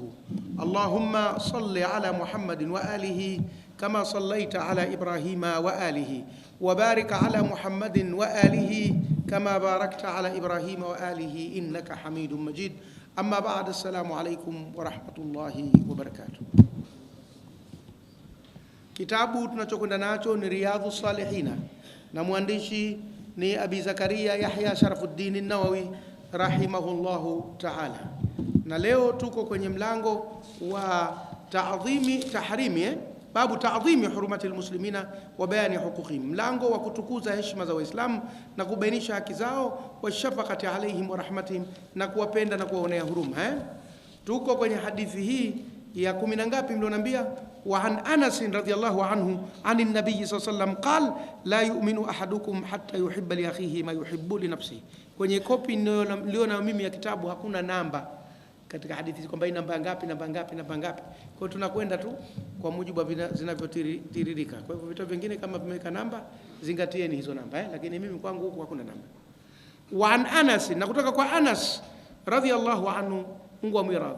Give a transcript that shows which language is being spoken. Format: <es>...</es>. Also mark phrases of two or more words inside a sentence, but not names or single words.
<ar>اللهم صل على محمد وآله كما صليت على إبراهيم وآله وبارك على محمد وآله كما باركت على إبراهيم وآله إنك حميد مجيد. أما بعد، السلام عليكم ورحمة الله وبركاته.</ar> <sw>Kitabu tunachokwenda nacho ni Riyadhus Salihina na mwandishi ni Abi Zakaria Yahya Sharafuddin an-Nawawi</sw> <ar>رحمه الله تعالى.</ar> <sw>Na leo tuko kwenye mlango wa</sw> <ar>باب تعظيم حرمات المسلمين وبيان حقوقهم,</ar> <sw>mlango wa kutukuza heshima za Waislamu na kubainisha haki zao,</sw> <ar>والشفقة عليهم ورحمتهم,</ar> <sw>na kuwapenda na kuwaonea huruma. Tuko kwenye hadithi hii ya 10 na ngapi mlionambia?</sw> <ar>وعن أنس رضي الله عنه عن النبي صلى الله عليه وسلم قال لا يؤمن أحدكم حتى يحب لأخيه ما يحب لنفسه.</ar> <sw>Kwenye kopi niliona mimi ya kitabu hakuna namba katika hadithi kwamba namba ngapi. Kwa hiyo tunakwenda tu kwa mujibu zinavyotiririka. Kwa hivyo vitu vingine kama vimeweka namba, zingatieni hizo namba, lakini mimi kwangu huku hakuna namba.</sw> <ar>وعن أنس,</ar> <sw>na kutoka kwa Anas</sw> <ar>رضي الله عنه,</ar> <sw>Mungu amwiradhi.</sw>